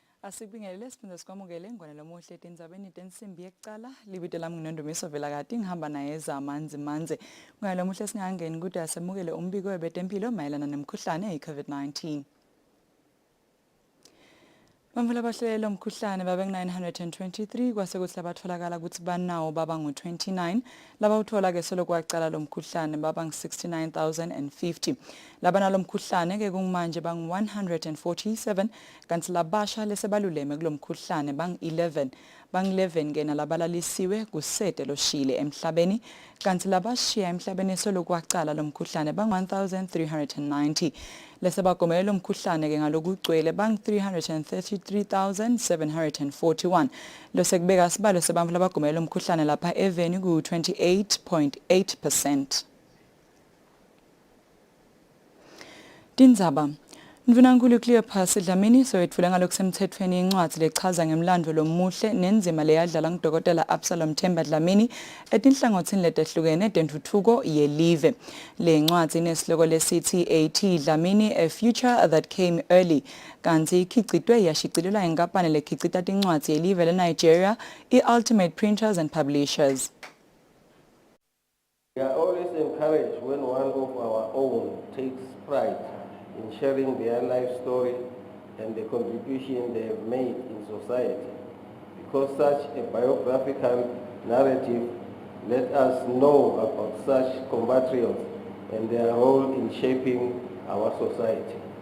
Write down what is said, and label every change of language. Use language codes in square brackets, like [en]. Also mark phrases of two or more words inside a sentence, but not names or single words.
[ss] Asibingelele siphinde sikwamukele ngwanelo muhle Tindzabeni tensimbi yekuqala libito lami nginondumiso Velakati ngihamba naye zamanzi manze ngwanelo muhle singangeni ukuthi asemukele umbiko webetempilo mayelana nemkhuhlane i-COVID-19. Bamvula abahlelelo umkhuhlane babe-923 kwase kuthi labatholakala ukuthi banawo baba ngu-29 laba uthola ke solo kwaqala lo mkhuhlane baba ngu-69,050 laba nalo mkhuhlane ke kumanje bangu-147 kanti labasha lesebaluleme kulo mkhuhlane bang-11 ke nalabalalisiwe kusete loshile emhlabeni kanti labashiya emhlabeni solo kwaqala lo mkhuhlane bang-1390 lesebagomele lo mkhuhlane ke ngalokugcwele bang-333,741 losekubeka sibalo sebantfu labagomele lo mkhuhlane lapha eveni ku-28.8%. Tindzaba Mvunankulu Cleopas Dlamini soyethule ngalokusemthethweni incwadi lechaza ngemlando lomuhle nenzima leyadlala ngudokotela Absalom Themba Dlamini etinhlangothini letehlukene tentuthuko yelive. Le ncwadi inesihloko lesithi A.T. Dlamini, A Future That Came Early, kanti ikhicitwe yashicilelwa inkampani lekhicita tincwadi yelive leNigeria, i-Ultimate Printers and Publishers. [en] We are always encouraged when one of our own takes pride in sharing their life story and the contribution they have made in society, because such a biographical narrative let us know about such compatriots and their role in shaping our society.